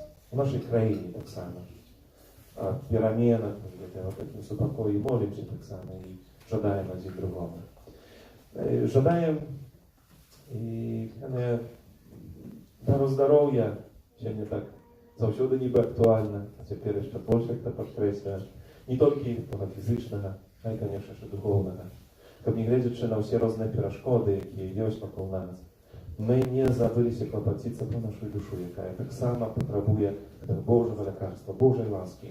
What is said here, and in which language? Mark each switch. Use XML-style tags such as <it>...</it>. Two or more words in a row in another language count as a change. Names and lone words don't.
<uk>У нашій країні так само. О переменах, о такому спокої молимося так само і жадаємо один другому. Жадаємо і дару здоров'я, сьогодні</uk> <be>так заўсёды нібы актуальна, а цяпер яшчэ больш як падкрэсляе, не толькі того фізычнага, а і, канешне, духоўнага. Каб не гледзячы на ўсе розныя перашкоды, якія ёсць вакол нас, мы не забыліся клапаціцца пра нашу душу, якая таксама патрабуе Божага лякарства, Божай ласкі.</be>